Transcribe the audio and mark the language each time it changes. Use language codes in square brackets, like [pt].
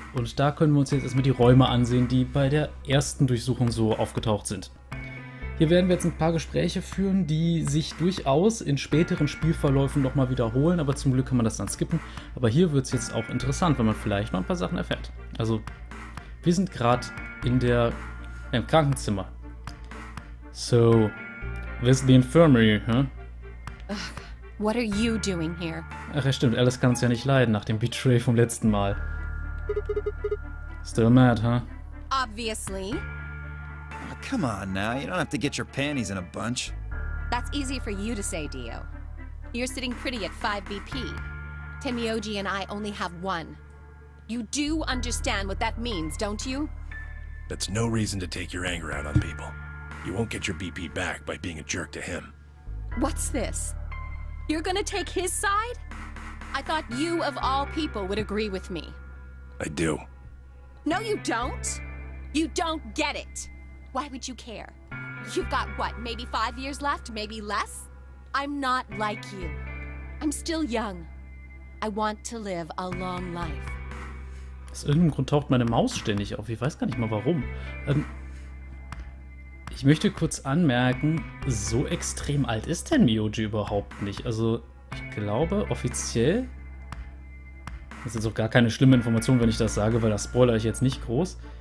[de] Und da können wir uns jetzt erstmal die Räume ansehen, die bei der ersten Durchsuchung so aufgetaucht sind. Hier werden wir jetzt ein paar Gespräche führen, die sich durchaus in späteren Spielverläufen nochmal wiederholen, aber zum Glück kann man das dann skippen. Aber hier wird es jetzt auch interessant, wenn man vielleicht noch ein paar Sachen erfährt. Also, wir sind gerade im Krankenzimmer. [en] So, this is the infirmary, huh? Ugh, what are you doing here? [de] Ach ja, stimmt, Alice kann uns ja nicht leiden nach dem Betray vom letzten Mal. [en] Still mad, huh? Obviously. Oh, come on now, you don't have to get your panties in a bunch. That's easy for you to say, Dio. You're sitting pretty at 5 BP. Tenmyoji and I only have 1. You do understand what that means, don't you? That's no reason to take your anger out on people. You won't get your BP back by being a jerk to him. What's this? You're gonna take his side? I thought you, of all people, would agree with me. I do. No, you don't. You don't get it. Why would you care? You've got, what, maybe 5 years left, maybe less? I'm not like you. I'm still young. I want to live a long life. [de] Aus irgendeinem Grund taucht meine Maus ständig auf. Ich weiß gar nicht mal warum. Ich möchte kurz anmerken, so extrem alt ist Tenmyoji überhaupt nicht. Also, ich glaube, offiziell... Das ist jetzt auch gar keine schlimme Information, wenn ich das sage, weil das spoilere ich jetzt nicht groß.